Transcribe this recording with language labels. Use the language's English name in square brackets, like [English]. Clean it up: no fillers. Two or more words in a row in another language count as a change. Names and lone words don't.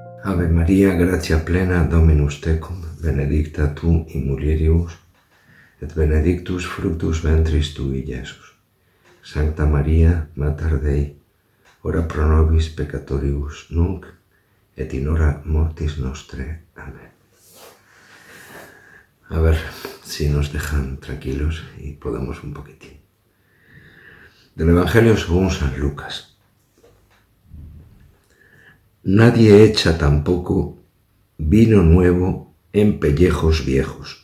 [Latin] Ave Maria, gratia plena, Dominus tecum, benedicta tu in mulieribus, et benedictus fructus ventris tui, Iesus. Sancta Maria, Mater Dei, ora pro nobis peccatoribus, nunc et in hora mortis nostre. Amén. [Spanish] A ver si nos dejan tranquilos y podemos un poquitín. Del Evangelio según San Lucas. Nadie echa tampoco vino nuevo en pellejos viejos.